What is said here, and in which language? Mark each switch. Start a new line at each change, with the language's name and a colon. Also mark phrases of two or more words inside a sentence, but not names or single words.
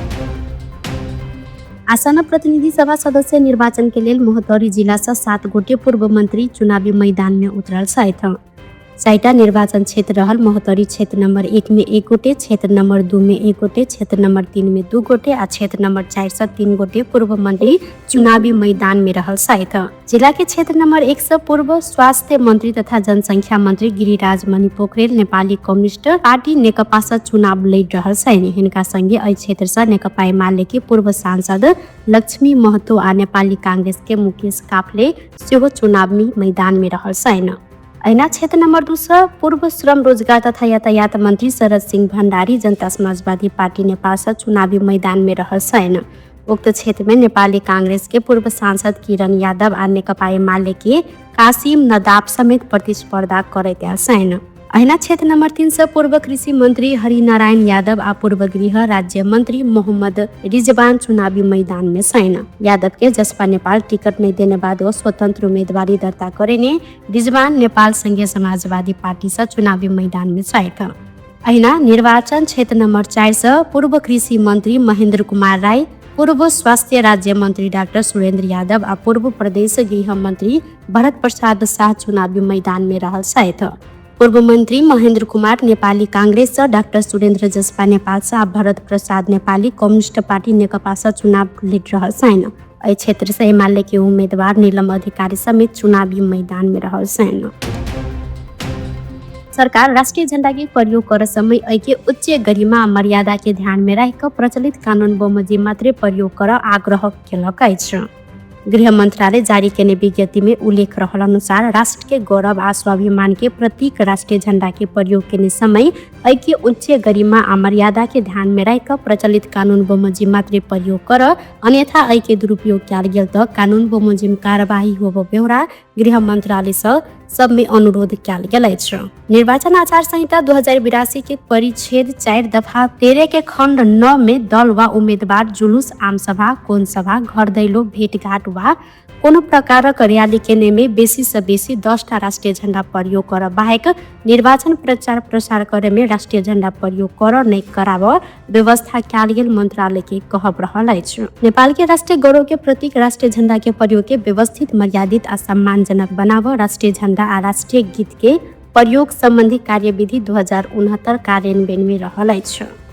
Maithili: आसन प्रतिनिधि सभा सदस्य निर्वाचन के लेल मोहतरी जिला से 7 गोटे पूर्व मंत्री चुनावी मैदान में उतरल छथि। 4टा निर्वाचन क्षेत्र रहल मोहतरी क्षेत्र नंबर 1 में 1 गोटे, क्षेत्र नंबर 2 में 1 गोटे, क्षेत्र नंबर 3 में 2 गोटे आ क्षेत्र नंबर 4 से 3 गोटे पूर्व मंत्री चुनावी मैदान में रहल साथ। जिला के क्षेत्र नंबर 1 से पूर्व स्वास्थ्य मंत्री तथा जनसंख्या मंत्री गिरिराज मणि पोखरेल नेपाली कम्युनिस्ट पार्टी नेकपा से चुनाव लड़ रहल छन्। हिनका संगे एहि क्षेत्र से नेकपा एमाले के पूर्व सांसद लक्ष्मी महतो आ नेपाली कांग्रेस के मुकेश काफले सेहो चुनावी मैदान में रहल छन्। ऐना क्षेत्र नंबर 2 से पूर्व श्रम, रोजगार तथा यातायात मंत्री शरद सिंह भण्डारी जनता समाजवादी पार्टी नेपाल से चुनावी मैदान में रहल छन्। उक्त क्षेत्र में नेपाली कांग्रेस के पूर्व सांसद किरण यादव आ नेकपा एमाले के कासिम नदाब समेत प्रतिस्पर्धा करैत छन्। ऐना क्षेत्र नंबर 3 से पूर्व कृषि मंत्री हरिनारायण यादव आ पूर्व गृह राज्य मंत्री मोहम्मद रिजवान चुनावी मैदान में छन्। यादव के जसपा नेपाल टिकट नहीं देने बाद वो स्वतंत्र उम्मीदवारी दर्ता करेने रिजवान नेपाल संघीय समाजवादी पार्टी से चुनावी मैदान में छथि। ऐना निर्वाचन क्षेत्र नंबर 4 से पूर्व कृषि मंत्री महेंद्र कुमार राय, पूर्व स्वास्थ्य राज्य मंत्री डॉक्टर सुरेंद्र यादव आ पूर्व प्रदेश गृह मंत्री भरत प्रसाद शाह चुनावी मैदान में रहल छथि। पूर्व मंत्री महेंद्र कुमार नेपाली कांग्रेस से, डॉक्टर सुरेंद्र जसपा नेपाल से आ भरत प्रसाद नेपाली कम्युनिस्ट पार्टी नेकपा से चुनाव लड़ रहल छन्। एहि क्षेत्र से एमाले के उम्मीदवार नीलम अधिकारी समेत चुनावी मैदान में रहल छन्। सरकार राष्ट्रीय झंडा के प्रयोग कर समय ऐके उच्च गरिमा मर्यादा के ध्यान में रख प्रचलित कानून बमोजिम मात्रै प्रयोग कर आग्रह केलक अछि। गृह मंत्रालय जारी केने विज्ञप्ति में उल्लेख रहल अनुसार राष्ट्र के गौरव आ स्वाभिमान के प्रतीक राष्ट्रीय झंडा के प्रयोग केने समय ऐके उच्च गरिमा आ मर्यादा के ध्यान में रख प्रचलित कानून बमोजिम मात्रै प्रयोग कर, अन्यथा ऐके दुरुपयोग कयल गेल त कानून बमोजिम कार्यवाही होबो बेहोरा गृह मंत्रालय सब में अनुरोध कयल गेल अछि। निर्वाचन आचार संहिता 2082 के परिच्छेद 4 दफा 13 के खंड 9 में दल वा उम्मीदवार जुलूस, आम सभा, कोन सभा, घर दैलो, भेटघाट वा कोनो प्रकारक रैली केने में बेसी से बेसी 10 टा राष्ट्रीय झंडा प्रयोग कर बाहेक निर्वाचन प्रचार प्रसार करे में राष्ट्रीय झंडा प्रयोग कर नहीं कराब व्यवस्था कयल गेल मंत्रालय के कहब रहल अछि। नेपाल के राष्ट्रीय गौरव के प्रतीक राष्ट्रीय झंडा के प्रयोग के व्यवस्थित, मर्यादित आ सम्मानजनक बनाब, राष्ट्रीय झंडा आ राष्ट्रीय गीत के प्रयोग संबंधी कार्यविधि 2069 कार्यान्वयन में रहल अछि।